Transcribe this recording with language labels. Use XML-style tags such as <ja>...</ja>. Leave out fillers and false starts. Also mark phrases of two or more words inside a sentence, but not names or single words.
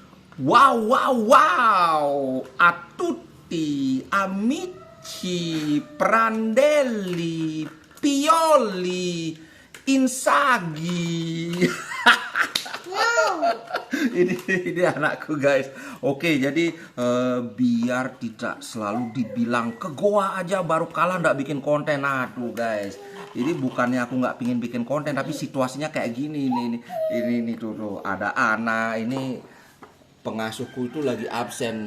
<it>Wow, wow, wow, a tutti, amici, Prandelli, Pioli, Inzaghi.</it> <id>ini anakku guys. Oke, jadi biar tidak selalu dibilang ke goa aja baru kalah nggak bikin konten. Aduh guys, ini bukannya aku nggak pingin bikin konten, tapi situasinya kayak gini ini tuh ada anak ini, pengasuhku itu lagi absen.</id>